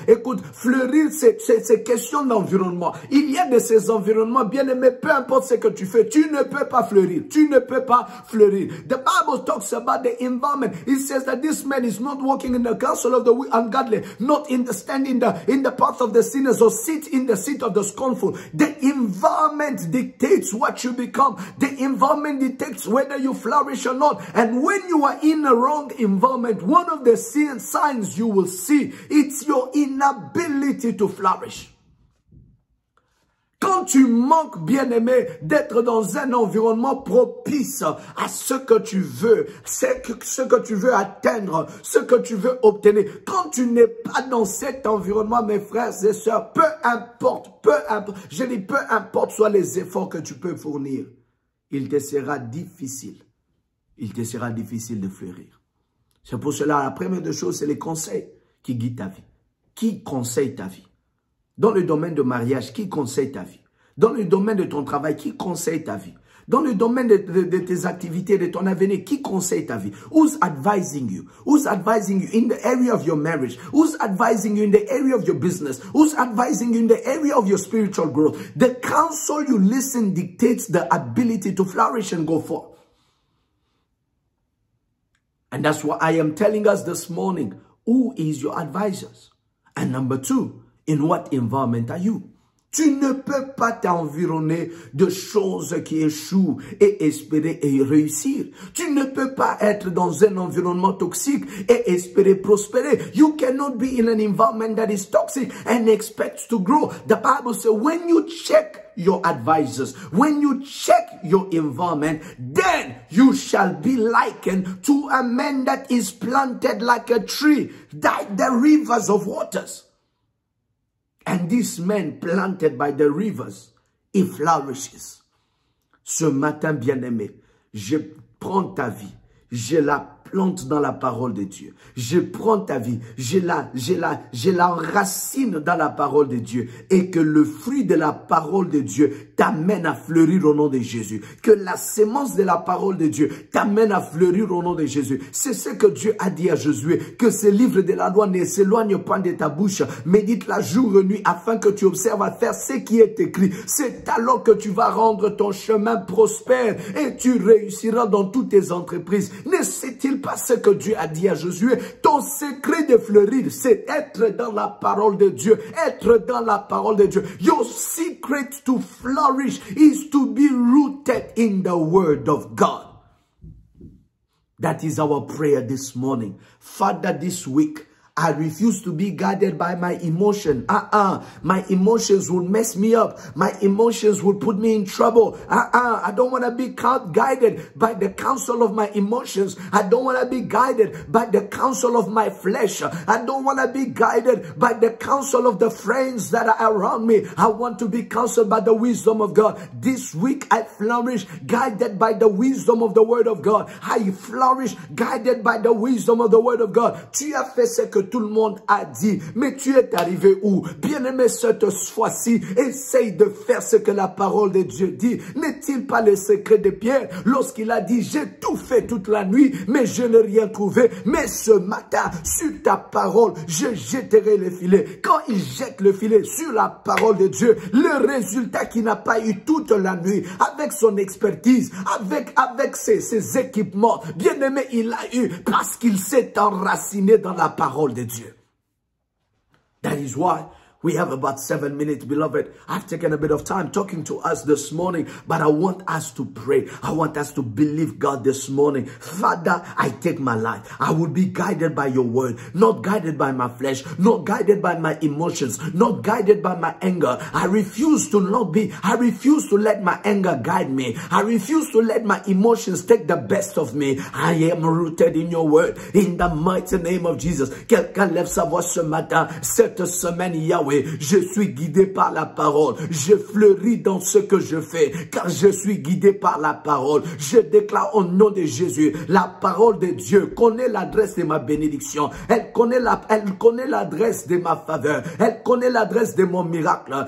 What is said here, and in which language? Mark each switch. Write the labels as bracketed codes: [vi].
[fr] Écoute, fleurir, c'est question d'environnement. Il y a de ces environnements, bien-aimés, peu importe ce que tu fais, tu ne peux pas fleurir. Tu ne peux pas fleurir. [en] The Bible talks about the environment. It says that this man is not walking in the counsel of the ungodly, not in the standing in the path of the sinners, or sit in the seat of the scornful. The environment dictates what you become. The environment dictates whether you flourish or not. And when you are in a wrong environment, one of the signs you will see, it's your inability to flourish. [fr] Quand tu manques, bien-aimé, d'être dans un environnement propice à ce que tu veux, ce que tu veux atteindre, ce que tu veux obtenir, quand tu n'es pas dans cet environnement, mes frères et sœurs, peu importe, je dis peu importe soient les efforts que tu peux fournir, il te sera difficile de fleurir. C'est pour cela, la première des choses, c'est les conseils qui guident ta vie. Qui conseille ta vie? Dans le domaine de mariage, qui conseille ta vie? Dans le domaine de ton travail, qui conseille ta vie? Dans le domaine de tes activités, de ton avenir, qui conseille ta vie? [en] Who's advising you? Who's advising you in the area of your marriage? Who's advising you in the area of your business? Who's advising you in the area of your spiritual growth? The counsel you listen dictates the ability to flourish and go forth. And that's what I am telling us this morning. Who is your advisors? And number two, in what environment are you? [fr] Tu ne peux pas t'environner de choses qui échouent et espérer et réussir. Tu ne peux pas être dans un environnement toxique et espérer prospérer. [en] You cannot be in an environment that is toxic and expect to grow. The Bible says when you check your advisors, when you check your environment, then you shall be likened to a man that is planted like a tree by the rivers of waters. And this man planted by the rivers, he flourishes. [fr] Ce matin, bien-aimé, je prends ta vie, je la plante dans la parole de Dieu. Je prends ta vie, je l'enracine dans la parole de Dieu. Et que le fruit de la parole de Dieu t'amène à fleurir au nom de Jésus. Que la sémence de la parole de Dieu t'amène à fleurir au nom de Jésus. C'est ce que Dieu a dit à Josué. Que ce livre de la loi ne s'éloigne pas de ta bouche. Médite-la jour et nuit afin que tu observes à faire ce qui est écrit. C'est alors que tu vas rendre ton chemin prospère et tu réussiras dans toutes tes entreprises. Ne sait-il pas ce que Dieu a dit à Josué? Ton secret de fleurir, c'est être dans la parole de Dieu. Être dans la parole de Dieu. [en] Your secret to flourish is to be rooted in the word of God. That is our prayer this morning. Father, this week, I refuse to be guided by my emotion. My emotions will mess me up. My emotions will put me in trouble. I don't want to be guided by the counsel of my emotions. I don't want to be guided by the counsel of my flesh. I don't want to be guided by the counsel of the friends that are around me. I want to be counseled by the wisdom of God. This week I flourish guided by the wisdom of the word of God. I flourish guided by the wisdom of the word of God. [fr] Tu as fait ce que tout le monde a dit. Mais tu es arrivé où? Bien-aimé, cette fois-ci, essaye de faire ce que la parole de Dieu dit. N'est-il pas le secret de Pierre lorsqu'il a dit, j'ai tout fait toute la nuit, mais je n'ai rien trouvé. Mais ce matin, sur ta parole, je jetterai le filet. Quand il jette le filet sur la parole de Dieu, le résultat qu'il n'a pas eu toute la nuit, avec son expertise, avec ses équipements, bien-aimé, il a eu parce qu'il s'est enraciné dans la parole de Dieu. [en] That is why we have about 7 minutes, beloved. I've taken a bit of time talking to us this morning, but I want us to pray. I want us to believe God this morning. Father, I take my life. I will be guided by your word, not guided by my flesh, not guided by my emotions, not guided by my anger. I refuse to let my anger guide me. I refuse to let my emotions take the best of me. I am rooted in your word, in the mighty name of Jesus. [fr] Quelqu'un lève sa voix ce matin, cette semaine, Yahweh. Je suis guidé par la parole. Je fleuris dans ce que je fais, car je suis guidé par la parole. Je déclare au nom de Jésus, la parole de Dieu connaît l'adresse de ma bénédiction. Elle connaît l'adresse de ma faveur. Elle connaît l'adresse de mon miracle.